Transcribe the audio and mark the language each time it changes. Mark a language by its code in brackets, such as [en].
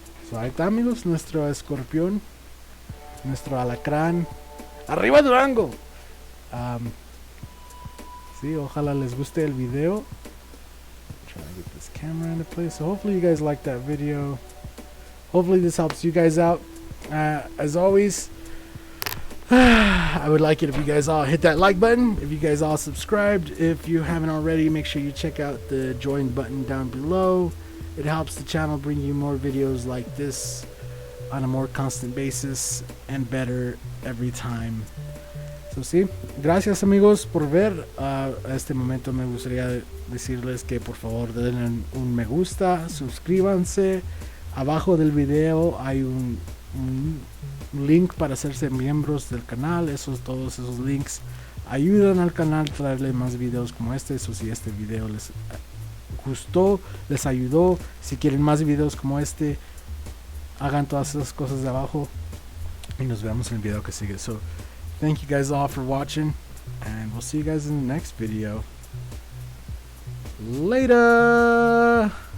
[es] So ahí está, amigos, nuestro escorpión, nuestro alacrán. ¡Arriba Durango! Sí, ojalá les guste el video. [en] Trying to get this camera into place. So hopefully you guys liked that video. Hopefully this helps you guys out. As always, I would like it if you guys all hit that like button. If you guys all subscribed. If you haven't already, make sure you check out the join button down below. It helps the channel bring you more videos like this on a more constant basis and better every time. [es] So, sí, gracias amigos por ver. A este momento me gustaría decirles que por favor denle un me gusta, suscríbanse. Abajo del video hay un link para hacerse miembros del canal. Todos esos links ayudan al canal a traerle más videos como este. So, si este video les gustó, les ayudó, si quieren más videos como este, hagan todas esas cosas de abajo y nos vemos en el video que sigue. [en] So, thank you guys all for watching, and we'll see you guys in the next video. Later!